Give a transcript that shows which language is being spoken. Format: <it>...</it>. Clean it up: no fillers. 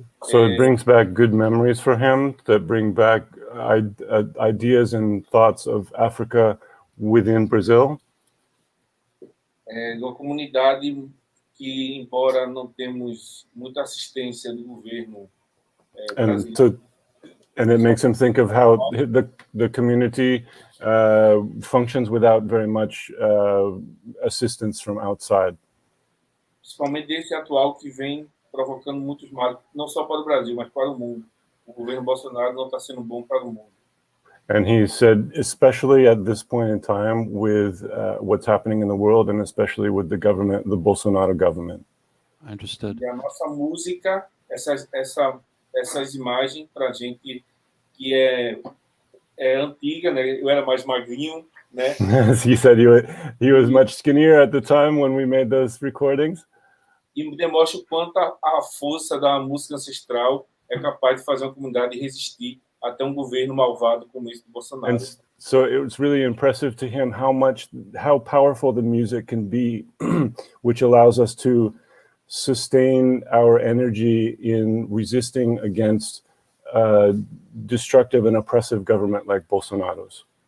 <en>So it brings back good memories for him that bring back ideas and thoughts of Africa within Brazil.</en> <pt>De uma comunidade que, embora não temos muita assistência do governo brasileiro,</pt> <en>And it makes him think of how the community functions without very much assistance from outside.</en> <pt>principalmente desse atual que vem provocando muitos males, não só para o Brasil, mas para o mundo. O governo Bolsonaro não está sendo bom para o mundo.</pt> <en>And he said, especially at this point in time with what's happening in the world, and especially with the government, the Bolsonaro government. I understood.</en> <pt>E a nossa música, essas imagens para a gente que é antiga, né? Eu era mais magrinho, né?</pt> <en>He said he was much skinnier at the time when we made those recordings.</en> <pt>E demonstra o quanto a força da música ancestral é capaz de fazer uma comunidade resistir até um governo malvado como esse do Bolsonaro.</pt> <en>And so it was really impressive to him how powerful the music can be, which allows us to sustain our energy in resisting against destructive and oppressive government like Bolsonaro's.</en>